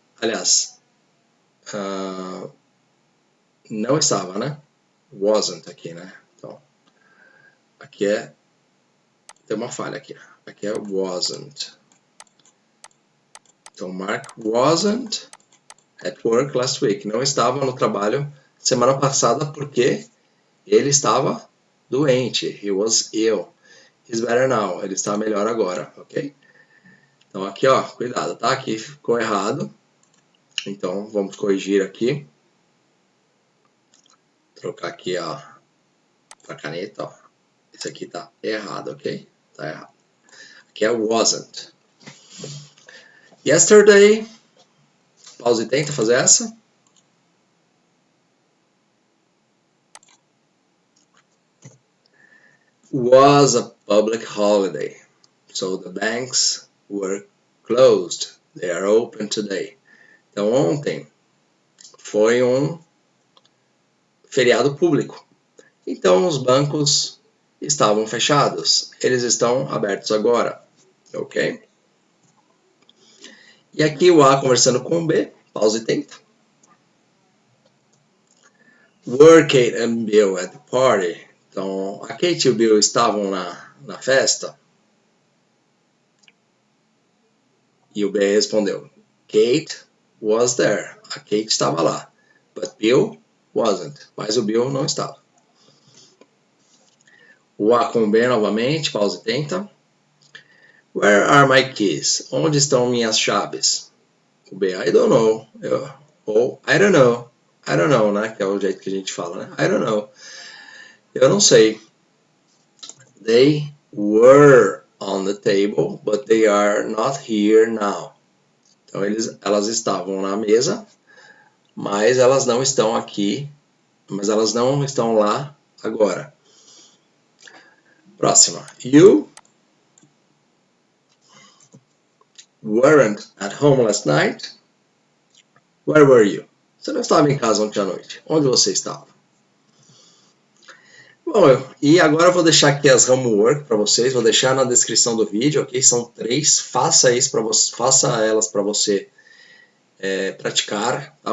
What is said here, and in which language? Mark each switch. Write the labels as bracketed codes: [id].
[pt] Aliás, não estava, né? Wasn't aqui, né? Então, aqui tem uma falha aqui. Aqui é wasn't. Então, [en] Mark wasn't at work last week. [pt] Não estava no trabalho semana passada porque ele estava doente. [en] He was ill. He's better now. [pt] Ele está melhor agora, ok? Então, aqui, ó, cuidado, tá? Aqui ficou errado. Então, vamos corrigir aqui. Trocar aqui, ó, para caneta, ó. Esse aqui tá errado, ok? Tá errado. Aqui é [en] wasn't. Yesterday. [pt] Pausa e tenta fazer essa. [en] Was a public holiday, so the banks were closed. They are open today. [pt] Então, ontem foi um feriado público. Então, os bancos estavam fechados. Eles estão abertos agora, ok? E aqui o A conversando com o B. Pausa e tenta. [en] Were Kate and Bill at the party? [pt] Então, a Kate e o Bill estavam na festa? E o B respondeu, [en] Kate was there. [pt] A Kate estava lá. [en] But Bill wasn't. [pt] Mas o Bill não estava. O A com B novamente. Pause e tenta. [en] Where are my keys? [pt] Onde estão minhas chaves? O B, [en] I don't know. [pt] Ou I don't know. I don't know, né? Que é o jeito que a gente fala, né? I don't know. Eu não sei. [en] They were on the table, but they are not here now. [pt] Então, elas estavam na mesa, mas elas não estão aqui, mas elas não estão lá agora. Próxima. [en] You weren't at home last night. Where were you? [pt] Você não estava em casa ontem à noite. Onde você estava? Bom, e agora eu vou deixar aqui as homework para vocês, vou deixar na descrição do vídeo, ok? São 3, faça elas para você praticar, tá?